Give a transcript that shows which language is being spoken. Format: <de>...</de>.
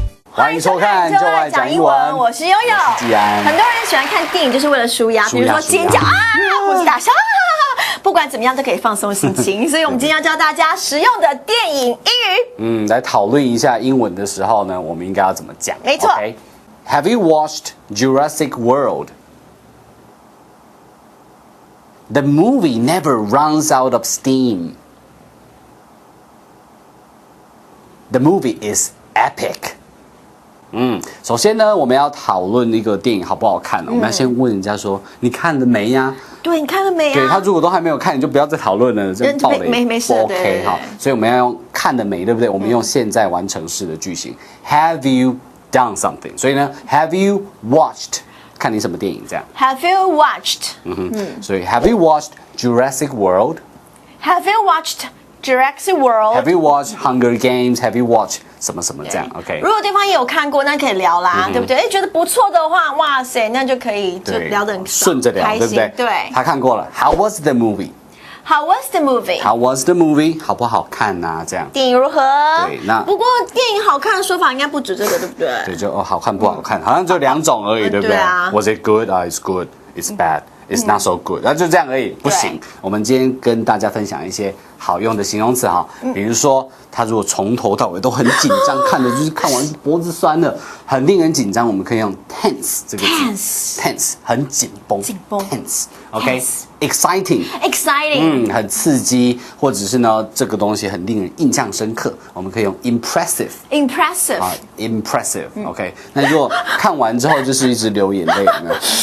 <zh>欢迎收看就爱讲英文，我是悠悠。季安。很多人喜欢看电影，就是为了舒压，比如说尖叫啊，或是大笑啊，不管怎么样都可以放松心情。所以我们今天要教大家实用的电影英语。来讨论一下英文的时候呢，我们应该要怎么讲？没错。</zh> <en>Okay? Have you watched Jurassic World? The movie never runs out of steam. The movie is epic.</en> <zh>首先呢，我们要讨论一个电影好不好看，我们要先问人家说，你看了没呀？对，你看了没啊？对，他如果都还没有看，你就不要再讨论了，这爆雷没事不 OK 哈。所以我们要用看了没，对不对？我们用现在完成式的句型。</zh> <en>Have you done something？</en> <zh>所以呢</zh> <en>，Have you watched？</en> <zh>看你什么电影这样。</zh> <en>Have you watched？所以 Have you watched Jurassic World？ Have you watched Jurassic World？ Have you watched Hunger Games？ Have you watched</en> <zh>什么什么这样</zh> <en>？OK。</en> <zh>如果对方也有看过，那可以聊啦，对不对？觉得不错的话，哇塞，那就可以就聊得很顺着聊，对不对？对。他看过了。</zh> <en>How was the movie？How was the movie？ How was the movie？</en> <zh>好不好看啊？这样。电影如何？对，那不过电影好看的说法应该不止这个，对不对？对，就好看不好看，好像就2种而已，对不对？对啊。</zh> <en>Was it good? It's good. It's bad. It's not so good.</en> <zh>那就这样而已，不行。我们今天跟大家分享一些好用的形容词哈，比如说他如果从头到尾都很紧张，看的就是看完脖子酸了，很令人紧张，我们可以用 tense 这个字 ，tense 很紧绷，tense，OK，exciting，很刺激，或者是呢这个东西很令人印象深刻，我们可以用 impressive，OK，那如果看完之后就是一直流眼泪，有没有？</zh>